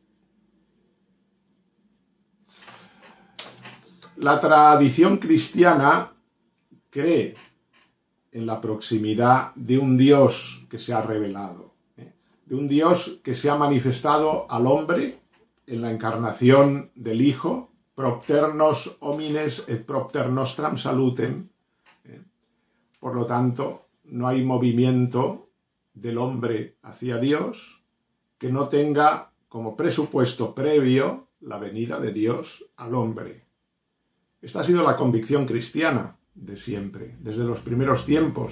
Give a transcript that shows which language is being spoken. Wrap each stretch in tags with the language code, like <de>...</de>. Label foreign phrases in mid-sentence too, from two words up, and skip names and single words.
<es>La tradición cristiana cree en la proximidad de un Dios que se ha revelado, de un Dios que se ha manifestado al hombre en la encarnación del Hijo,</es> <la>propter nos homines et propter nostram salutem.</la> <es>Por lo tanto, no hay movimiento del hombre hacia Dios que no tenga como presupuesto previo la venida de Dios al hombre. Esta ha sido la convicción cristiana de siempre, desde los primeros tiempos.</es>